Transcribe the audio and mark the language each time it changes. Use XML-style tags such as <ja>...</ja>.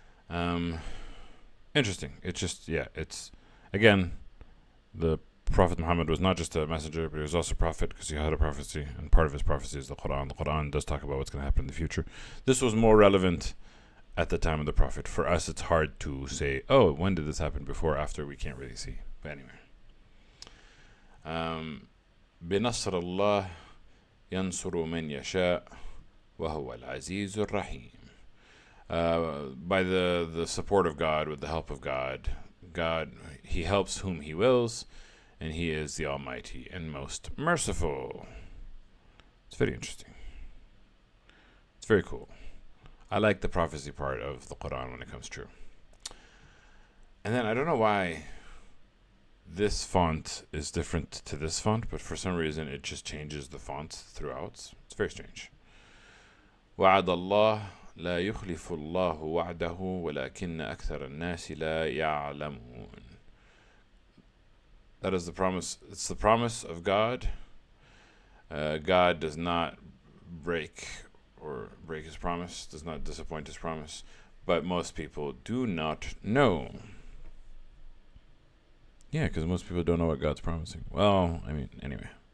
<en>Interesting. It's just, it's, again, the Prophet Muhammad was not just a messenger, but he was also a prophet, because he had a prophecy, and part of his prophecy is the Quran. The Quran does talk about what's going to happen in the future. This was more relevant at the time of the Prophet. For us, it's hard to say, oh, when did this happen, before, after, we can't really see. But anyway.</en> <ar>بنصر الله ينصر من يشاء وهو العزيز الرحيم.</ar> <en>By the support of God, with the help of God, He helps whom He wills, and He is the Almighty and most merciful. It's very interesting. It's very cool. I like the prophecy part of the Quran when it comes true. And then I don't know why this font is different to this font, but for some reason it just changes the fonts throughout. It's very strange.</en> <ar>وعد الله لا يخلف الله وعده ولكن أكثر الناس لا يعلمون.</ar> <en>That is the promise. It's the promise of God. God does not break His promise, does not disappoint His promise, but most people do not know. Yeah, because most people don't know what God's promising. Well, I mean, anyway.</en>